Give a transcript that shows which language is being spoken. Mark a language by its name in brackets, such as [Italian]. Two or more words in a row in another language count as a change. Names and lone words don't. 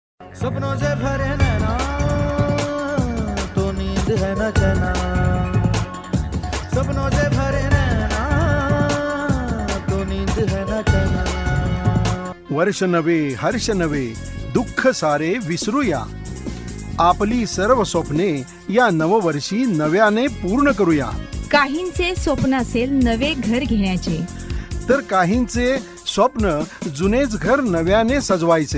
[Hindi] सपनों से भरे नैना, तो नींद है न चैना। सपनों से भरे नैना, तो नींद है न चैना। [Marathi] वर्ष नवे हर्ष नवे, दुःख सारे विसरूया. आपली सर्व स्वप्ने या नववर्षी नव्याने पूर्ण करूया. काहींचे स्वप्न असेल नवे घर घेण्याचे, तर काहींचे स्वप्न जुनेच घर नव्याने सजवायचे.